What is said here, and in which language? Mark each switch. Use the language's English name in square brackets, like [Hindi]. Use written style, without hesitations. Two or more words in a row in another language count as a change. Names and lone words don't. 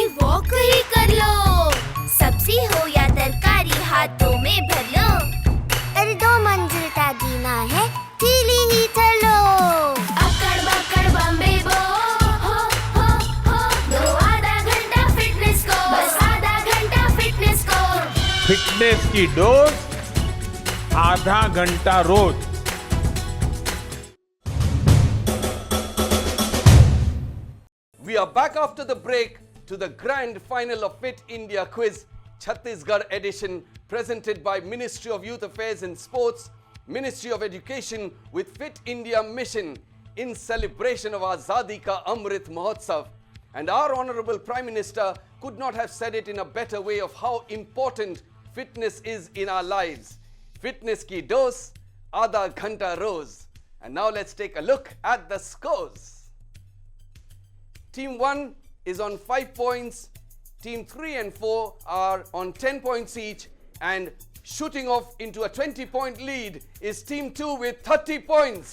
[Hindi] वॉक ही कर लो सब्जी हो या तरकारी हाथों में भर लो अरे 2 मंजिल का जीना है सीढ़ी ही चलो अकड़ बकड़ बम्बे बो हो दो आधा घंटा फिटनेस को बस आधा घंटा फिटनेस को फिटनेस की डोज आधा घंटा रोज। [English] We are back after the break to the grand final of Fit India Quiz, Chhattisgarh edition, presented by Ministry of Youth Affairs and Sports, Ministry of Education with Fit India Mission in celebration of Azadi ka Amrit Mahotsav. And our Honorable Prime Minister could not have said it in a better way of how important fitness is in our lives. [Hindi] फिटनेस की डोज़, आधा घंटा रोज़. And now let's take a look at the scores. Team 1 is on 5 points, Team 3 and 4 are on 10 points each, and shooting off into a 20-point lead is Team 2 with 30 points.